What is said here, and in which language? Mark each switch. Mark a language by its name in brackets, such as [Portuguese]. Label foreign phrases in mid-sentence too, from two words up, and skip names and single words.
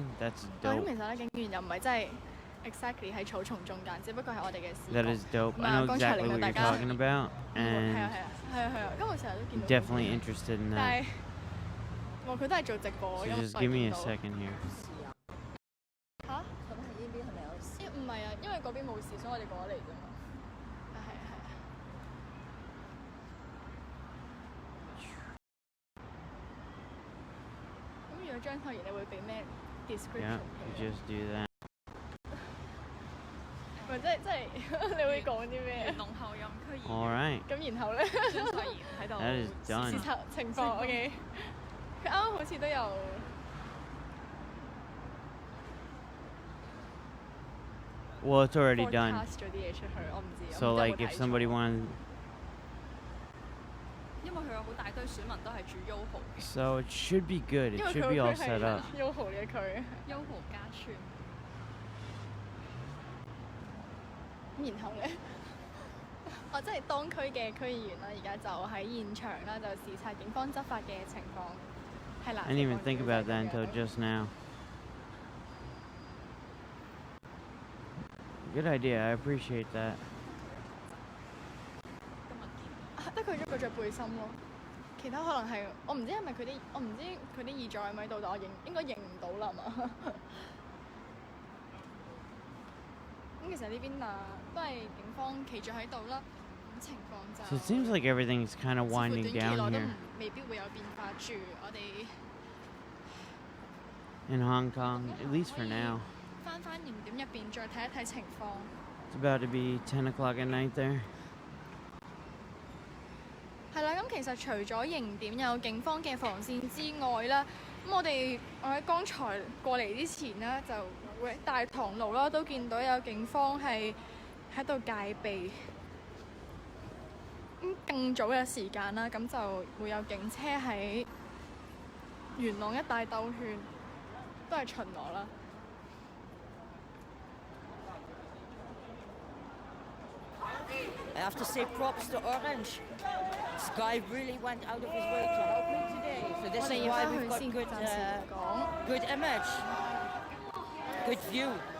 [English] That's [Cantonese] 咁 [English] dope. [Cantonese] 其實咧，警員又唔係真係 exactly 喺草叢中間，只不過係我哋嘅視覺。 [English] That is dope. I know exactly what you're talking about, and [Cantonese] 係啊，咁我成日都見到。 [English] definitely interested in [Cantonese] 但 [English] that. [Cantonese] 係，佢都係做直播， [English] So [Cantonese] 因為 [English] just give me a second here. [Cantonese] 嚇？咁係呢邊係咪有事？唔係啊，因為嗰邊冇事，所以我哋過咗嚟啫嘛。係啊。咁如果張秀賢，你會俾咩 description？ [English] Yeah, you just do that. [Cantonese] 唔係即係你會講啲咩？龍後任區議員。 [English] All right. [Cantonese] 咁然後咧，張秀賢喺度 [English] That is done. [Cantonese] 視察情況。OK。佢啱啱好似都有。 [English] Well, it's already done. [Cantonese] 咗啲嘢出去，我唔知。 [English] So like, if somebody wanted. [Cantonese] 因為佢有好大堆選民都係住 Yoho 嘅。 [English] So it should be good. It should be all set up. [Cantonese] Yoho 嘅區。Yoho 加村。然後咧，即係當區嘅區議員啦，而家就喺現場啦，就視察警方執法嘅情況。係啦。 [English] I didn't even think about that until just now. Good idea. I appreciate that. [Cantonese] 得佢一個着背心咯，其他可能係我唔知係咪佢啲，我唔知佢啲議長喺咪度，但我應該認唔到啦嘛。咁其實呢邊都係警方企住喺度啦，咁情況就 [English] So it seems like everything is kind of [Cantonese] 似乎 [English] winding [Cantonese] 短期 [English] down [Cantonese] 內都 [English] here [Cantonese] 未必會有變化住，我哋 [English] in Hong Kong, at least for now. [Cantonese] 翻營點入邊再睇一睇情況。 [English] It's about to be 10 o'clock at night there. [Cantonese] 係啦，咁其實除咗營點有警方嘅防線之外啦，咁我喺剛才過嚟之前呢，就會喺大棠路啦，都見到有警方係喺度戒備。咁更早嘅時間啦，咁就會有警車喺元朗一帶兜圈，都係巡邏啦。 [English] I have to say props to Orange. This guy really went out of his way to help me today. So this is why we've got good image, good view.